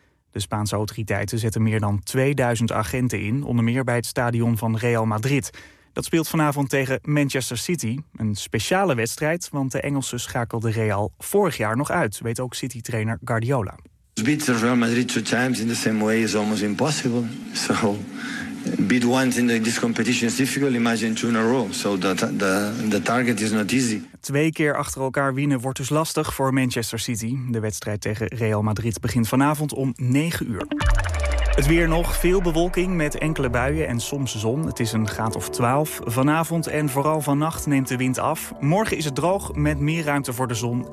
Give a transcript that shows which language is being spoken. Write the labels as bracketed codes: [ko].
[nl] De Spaanse autoriteiten zetten meer dan 2000 agenten in, onder meer bij het stadion van Real Madrid. Dat speelt vanavond tegen Manchester City. Een speciale wedstrijd, want de Engelsen schakelden Real vorig jaar nog uit, weet ook City-trainer Guardiola. [en] Beat Real Madrid 2 times in the same way is almost impossible. So beat once in this competition is difficult. Imagine 2 in a row. So the target is not easy. [nl] 2 keer achter elkaar winnen wordt dus lastig voor Manchester City. De wedstrijd tegen Real Madrid begint vanavond om 9 uur. Het weer nog, veel bewolking met enkele buien en soms zon. Het is een graad of 12. Vanavond en vooral vannacht neemt de wind af. Morgen is het droog met meer ruimte voor de zon.